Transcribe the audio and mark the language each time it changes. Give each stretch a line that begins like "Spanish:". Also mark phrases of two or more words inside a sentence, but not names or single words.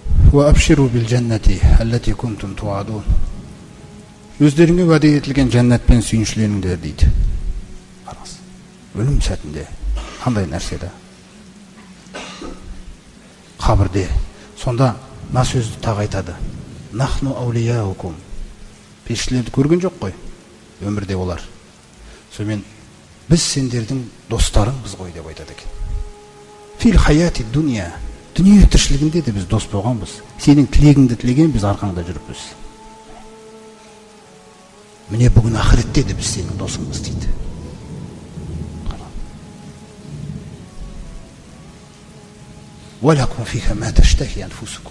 Arabic: وأبشروا بالجنة التي كنتم توعدون.
Kazakh: Өздеріңе уәде етілген жәннатпен сүйіншіленіңдер дейді. Қараңыз, өлім сәтінде қандай нәрседе? Қабірде. Сонда мына сөзді тағы айтады.
Arabic: نحن أولياؤكم.
Kazakh: Періштелерді көрген жоқ қой, өмірде олар. Сонымен біз сендердің достарыңбыз ғой деп айтады екен.
Arabic: في الحياة الدنيا.
Kazakh: Дүние тіршілігінде де біз дос болғанбыз. Сенің тілегіңді тілеген, біз арқаңда жүріппіз. Міне бүгін ақыретте де біз сенің досыңбыз дейді.
Arabic: ولكم فيها ما تشتهي أنفسكم.